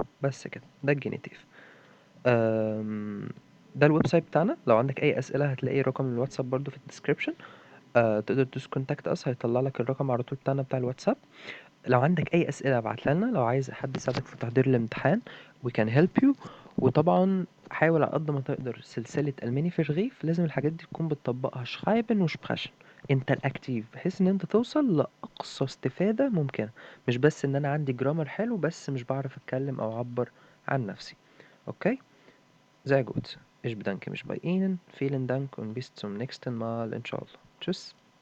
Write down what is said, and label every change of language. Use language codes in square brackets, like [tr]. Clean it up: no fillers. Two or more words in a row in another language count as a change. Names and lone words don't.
[ar] بس كده، ده الجينيتيف. ده الويب سايت بتاعنا. لو عندك اي اسئله هتلاقي رقم الواتساب برضو في الديسكريبشن. تقدر تدوس [en] contact us, [ar] هيطلع لك الرقم على طول بتاعنا بتاع الواتساب. لو عندك اي اسئله ابعتها لنا. لو عايز حد يساعدك في تحضير الامتحان [en] we can help you. [ar] وطبعا حاول على قد ما تقدر سلسله الماني في رغيف، لازم الحاجات دي تكون بتطبقها [de] Schreiben und Sprechen [ar] انتراكتيف، بحيث ان انت توصل لاقصى استفاده ممكنه. مش بس ان انا عندي جرامر حلو بس مش بعرف اتكلم او اعبر عن نفسي. اوكي. [de] Sehr gut. Ich bedanke mich bei Ihnen. Vielen Dank und bis zum nächsten Mal. Inshallah. Tschüss.